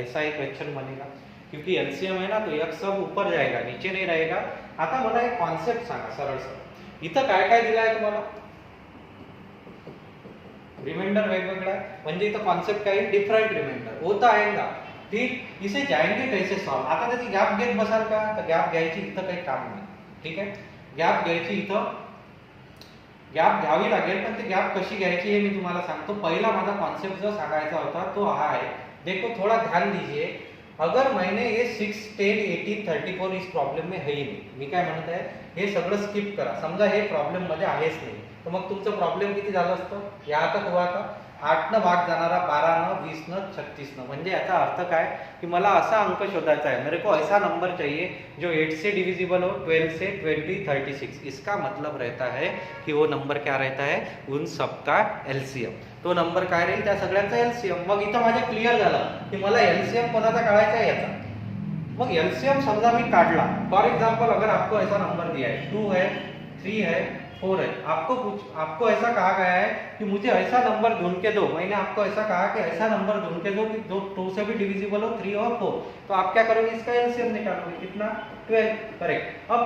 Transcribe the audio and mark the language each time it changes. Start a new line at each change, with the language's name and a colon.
Hindi: ऐसा एक क्वेश्चन बनेगा, क्योंकि एलसीएम है ना तो x सब ऊपर जाएगा नीचे नहीं रहेगा।
Marathi: आता मला एक कॉन्सेप्ट सांगा सरळ सरळ, इथं काय काय दिलं आहे तुम्हाला, रिमाइंडर वेगवेगळा आहे, म्हणजे इथं कॉन्सेप्ट काय डिफरेंट रिमाइंडर होता आएगा, ठीक,
Hindi: इसे जाएंगे कैसे सॉल्व।
Marathi: आता त्याची गॅप घेत बसाल का, तर गॅप घ्यायची इथं काही काम नाही, ठीक आहे, गॅप घ्यायची इथं गॅप घ्यावी लागेल, पण ते गॅप कशी घ्यायची हे मी तुम्हाला सांगतो। पहिला माझा कॉन्सेप्ट जो सांगायचा होता तो हा आहे,
Hindi: देखो थोड़ा ध्यान दीजिए, अगर मैंने ये 6 10 18 34 इस प्रॉब्लेम में है ही
Marathi: नाही, मी काय म्हणत आहे हे सगळं स्किप करा, समजा हे प्रॉब्लेम मध्ये आहेच नाही, तर मग तुमचं प्रॉब्लेम किती झालं असतं, या तक हुआ था 8 न भाग जाणारा 12 न 20 न 36 न, म्हणजे याचा अर्थ काय की मला असा अंक शोधायचा है,
Hindi: मेरे को ऐसा नंबर चाहिए जो 8 से डिविजिबल हो, 12 से 20 36। इसका मतलब रहता है कि वो नंबर क्या रहता है उन सबका एलसीएम,
Marathi: तो नंबर काय राहील त्या सगळ्यांचा एलसीएम। मग इथं माझे क्लिअर झालं की मला एलसीएम कोणाचा काढायचा आहे याचा, मग एलसीएम समजा मी काढला,
Hindi: फॉर एग्जांपल अगर आपको ऐसा नंबर दिया है 2 है 3 है 4 है, आपको ऐसा कहा गया है कि मुझे ऐसा नंबर ढूंढ के दो, मैंने आपको ऐसा कहा कि ऐसा नंबर ढूंढ के दो कि जो 2 से भी डिविजिबल हो, 3 और 4, तो आप क्या करोगे इसका एलसीएम निकालोगे, कितना 12, करेक्ट।